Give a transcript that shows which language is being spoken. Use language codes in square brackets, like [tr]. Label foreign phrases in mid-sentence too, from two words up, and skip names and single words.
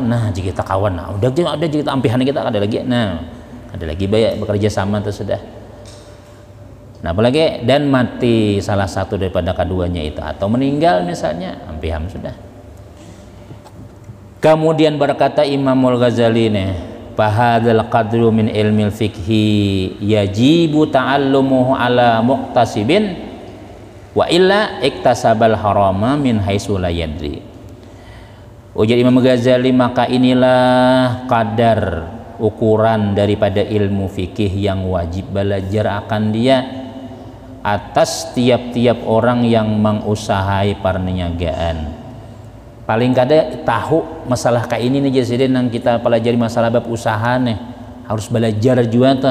[bjn] Nah jika kita kawan, nah udah jika kita ampihan kita ada lagi, nah ada lagi banyak bekerja sama itu sudah. Nah apalagi dan mati salah satu daripada keduanya itu atau meninggal misalnya, ampihan sudah. [id] Kemudian berkata [ar] Imamul Ghazali nih, فهذا القدر من علم الفقه يجب تعلمه على مقتسب وإلا اكتسب الحرام من حيث لا يدري. [id] Ujar Imam Ghazali, maka inilah kadar ukuran daripada ilmu fikih yang wajib belajar akan dia atas tiap-tiap orang yang mengusahai perniagaan. [bjn] Paling kada tahu masalah kayak ini nih jadi nang kita pelajari masalah bab usaha nih harus belajar juga tuh.